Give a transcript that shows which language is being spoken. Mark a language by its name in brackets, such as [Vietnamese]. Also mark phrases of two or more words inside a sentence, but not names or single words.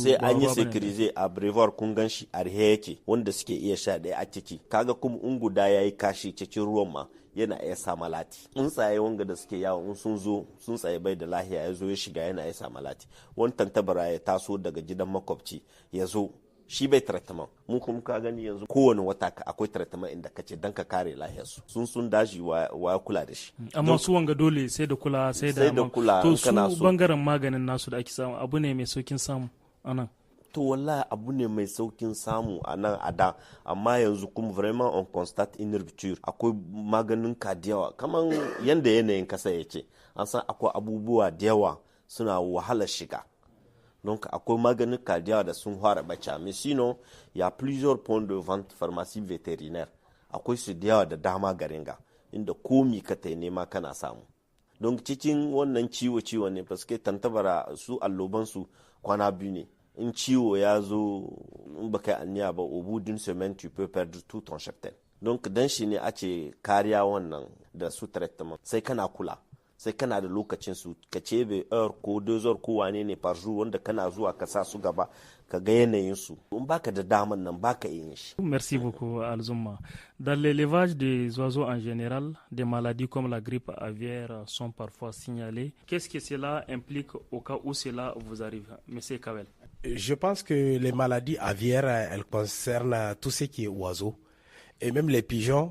[Hausa] sai an yi sekirize a brevoir kun gan shi arhe yake wanda suke iya sha daya a ciki kaga kuma in guda yayi kashi cikin ruwan ma yana iya sa malati in tsaye wanga da suke yawo in sun tsaye bai da lahiya ya zo ya shiga yana iya sa malati wani tantabara ya taso daga gidan makwabci ya zo shi bai traitement mu kuma ka gani yanzu kowane wata akwai traitement inda kace dan ka kare lafiyarsu sun daji wa kula da shi amma su wanga dole sai da kula sai da kula to su bangaren maganin nasu da ake samu abu ne mai saukin samu anan to wallahi abu ne mai saukin samu anan a da amma yanzu kuma [French] vraiment on constate une rupture [Hausa] akwai maganin ka da yawa kaman yanda yanayin kasa yake an san akwai abubuwa da yawa suna wahala shiga. [French] Donc, [Hausa] akwai maganin kadiya da sun fara bacha. [French] Mais sinon, il y a plusieurs points de vente pharmacie vétérinaire. [Hausa] Akwai su da yawa da dama garinga inda komi ka ta nema kana samu. Donc, cikin wannan ciwo ne [French] parce que [Hausa] tantabara su alloban su kwana biyu ne. In ciwo ya zo in baka aniya ba [French] au bout d'une semaine tu peux perdre tout ton cheptel. Donc, [Hausa] dan shi ne ace kariya wannan da su traitement sai kana kula. Sai kana da lokacin su ka cebe heure ko 2 heures ko wane ne [French] par jour [Hausa] wanda kana zuwa ka sa su gaba ka ga yanayin su in baka da daman nan baka yin shi. [French] Merci beaucoup Alzouma. Dans l'élevage des oiseaux en général, des maladies comme la grippe aviaire sont parfois signalées. Qu'est-ce que cela implique au cas où cela vous arrive, Monsieur Kawel? Je pense que les maladies aviaires, elles concernent tout ce qui est oiseaux et même les pigeons.